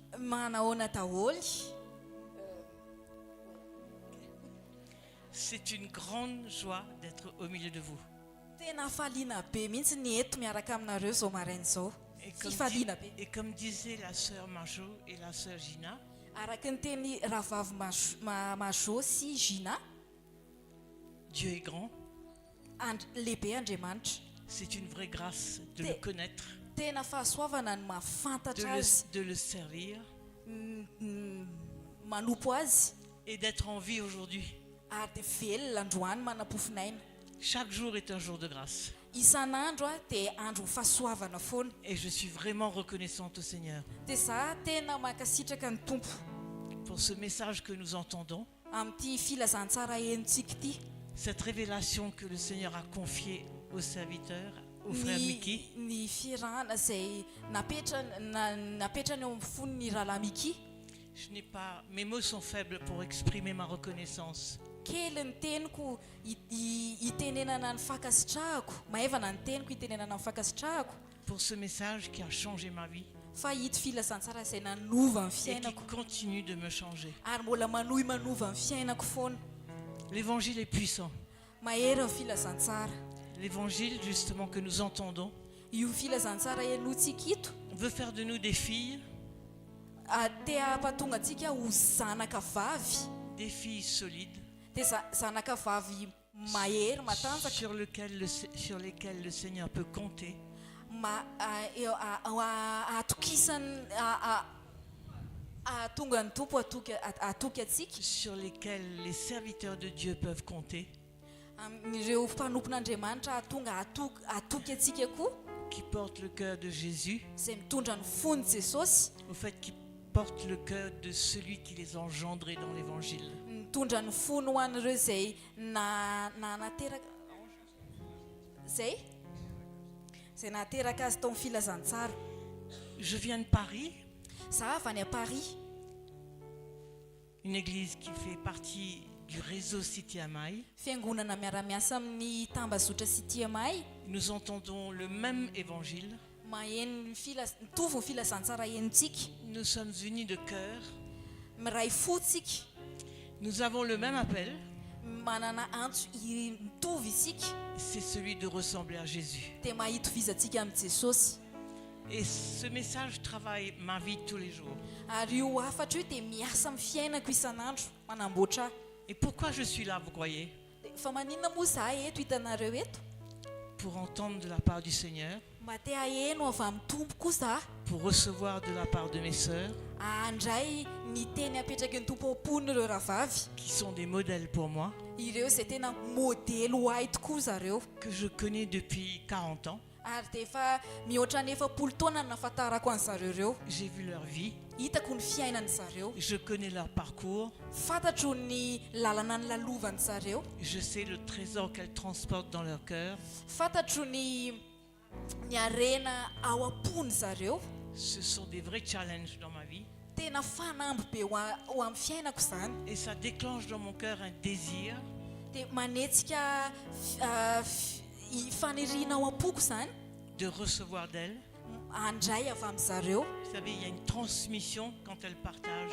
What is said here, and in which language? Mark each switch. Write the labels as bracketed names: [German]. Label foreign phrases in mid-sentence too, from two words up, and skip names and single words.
[Malagasy] Manaona daholo. [French] C'est une grande joie d'être au milieu de vous. [Malagasy] Tena faliana be mihitsy ny eto miaraka aminareo zao maraina zao. Sy faliana be. [French] Et comme disait la sœur Majo et la sœur Gina, [Malagasy] Araka ny teny rahavavy Majo sy Gina, [French] Dieu est grand, [Malagasy] lehibe Andriamanitra. [French] c'est une vraie grâce de le connaître, [Malagasy] Tena fahasoavana ny mahafantatra azy, [French] de le servir [Malagasy] manompo azy [French] et d'être en vie aujourd'hui. [Malagasy] ary dia velona androany manam-pofinaina. [French] Chaque jour est un jour de grâce [Malagasy] Isan'andro dia andro fahasoavana foana. [French] et je suis vraiment reconnaissante au Seigneur [Malagasy] Dia za tena mankasitraka ny tompo [French] pour ce message que nous entendons, [Malagasy] amin'ity filazantsara henontsika ity. [French] cette révélation que le Seigneur a confiée aux serviteurs, au frère Mickey. [Malagasy] Ny firahana izay napetrany eo amin'ny fon'ny rahalahy Miki. [French] Je n'ai pas, mes mots sont faibles pour exprimer ma reconnaissance. [Malagasy] Kely ny teniko hitenenana ny fankasitrahako, mahavana ny teniko hitenenana ny fankasitrahako, [French] Pour ce message qui a changé ma vie [Malagasy] fa ito filazantsara izay nanova ny [French] et qui [Malagasy] fiainako [French] continue de me changer. [Malagasy] ary mbola manova ny fiainako foana. [French] L'évangile est puissant. [Malagasy] Mahery ny filazantsara. [French] L'évangile, justement, que nous entendons, [Malagasy] Io filazantsara henontsika ito [French] veut faire de nous des filles, [Malagasy] te hampatonga antsika ho zanaka vavy, [French] des filles solides, [Malagasy] dia zanaka vavy mahery matanjaka, [French] sur lesquelles le Seigneur peut compter, [Malagasy] atokisany ahatonga ny tompo atoky atsika, [French] sur lesquelles les serviteurs de Dieu peuvent compter, [Malagasy] ireo mpanompon'Andriamanitra ahatonga atoky atsika koa, [French] qui portent le cœur de Jésus, [Malagasy] izay mitondra ny fon'ny Jesosy, [French] au fait, qui portent le cœur de celui qui les a engendrés dans l'évangile. [Malagasy] mitondra ny fony ho an'ireo izay nateraka izay nateraka azy tao amin'ny filazantsara. [French] Je viens de Paris, [Malagasy] Za avy any à Paris, [French] une église qui fait partie du réseau City Amai. [Malagasy] fiangonana miara-miasa amin'ny tambazotra sy TMI. [French] Nous entendons le même évangile. [Malagasy] Maheno mitovy ny filazantsara henontsika, [French] Nous sommes unis de cœur. [Malagasy] miray fo tsika, [French] Nous avons le même appel. [Malagasy] manana antso mitovy isika, [French] C'est celui de ressembler à Jésus. [Malagasy] dia mahita vizantsika amin'ny Jesosy. [French] Et ce message travaille ma vie tous les jours. [Malagasy] Ary io afatra io dia miasa amin'ny fiainako isan'andro manamboatra ahy. [French] Et pourquoi je suis là, vous croyez? [Malagasy] Fa maninona moa za eto hitanareo eto? [French] Pour entendre de la part du Seigneur, [Malagasy] Mba te aheno avy amin'ny tompo koa za, [French] pour recevoir de la part de mes sœurs, [Malagasy] handray ny teny apetraky ny tompo ampon'ireo rahavavy. [French] qui sont des modèles pour moi, [Malagasy] Ireo izay tena modely ho ahy tokoa zareo. [French] que je connais depuis 40 ans. [Malagasy] Ary dia efa mihoatra ny 40 taona ny nahafantarako an'zareo ireo. [French] J'ai vu leur vie, [Malagasy] Hitako ny fiainany zareo, [French] je connais leur parcours, [Malagasy] fantatro ny lalana ny lalovany zareo, [French] je sais le trésor qu'elles transportent dans leur cœur. [Malagasy] fantatro ny arena ao am-pony zareo. [French] Ce sont des vrais challenges dans ma vie. [Malagasy] Tena fanamby be ho amin'ny fiainako izany. [French] Et ça déclenche dans mon cœur un désir [Malagasy] dia manetsika faniriana ao am-poko zany [French] de recevoir d'elle. [Malagasy] andray avy amin'zareo [French] Vous savez, il y a une transmission quand elle partage.